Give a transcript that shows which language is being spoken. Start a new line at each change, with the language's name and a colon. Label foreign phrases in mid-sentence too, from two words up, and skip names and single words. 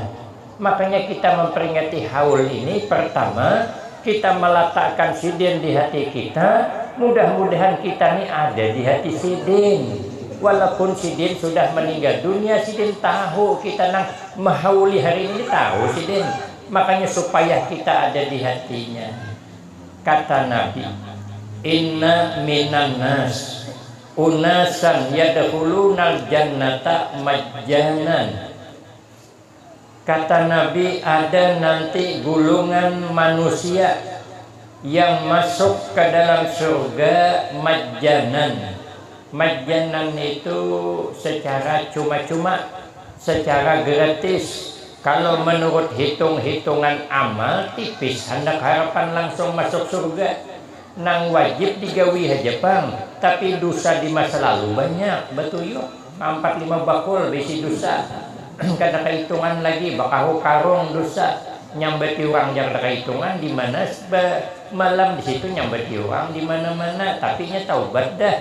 Banjar: Makanya kita memperingati haul ini. Pertama, kita meletakkan Sidin di hati kita. Mudah-mudahan kita ini ada di hati Sidin. Walaupun Sidin sudah meninggal dunia, Sidin tahu kita nang mahauli hari ini, tahu Sidin. Makanya supaya kita ada di hatinya. Kata Nabi,
Arabic: إن من الناس أناسا يدخلون الجنة مجانا.
Banjar: Kata Nabi, ada nanti gulungan manusia yang masuk ke dalam surga majjanan. Majjanan itu secara cuma-cuma, secara gratis. Kalau menurut hitung-hitungan amal tipis, hendak harapan langsung masuk surga. Nang wajib digawi aja bang, tapi dosa di masa lalu banyak, betul yuk. 4-5 bakul bisi dosa. Kada kehitungan lagi, bakahu karung dosa. Nyambeti orang yang ada kehitungan di mana malam di situ nyambeti orang di mana-mana, tapi nya taubat dah.